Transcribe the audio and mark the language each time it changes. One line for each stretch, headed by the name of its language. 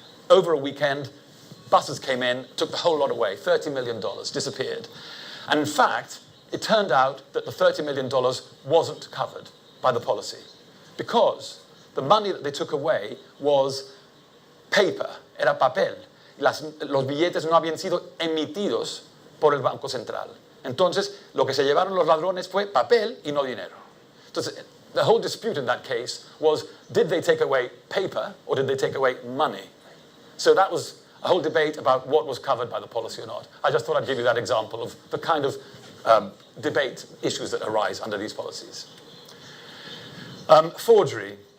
English: Over a weekend, buses came in, took the whole lot away. $30 million disappeared. And in fact, it turned out that the $30 million wasn't covered by the policy, because the money that they took away was paper,
Spanish: era papel. Los billetes no habían sido emitidos por el Banco Central. Entonces, lo que se llevaron los ladrones fue papel y no dinero. Entonces,
English: the whole dispute in that case was, did they take away paper or did they take away money? So that was a whole debate about what was covered by the policy or not. I just thought I'd give you that example of the kind of debate issues that arise under these policies. Forgery.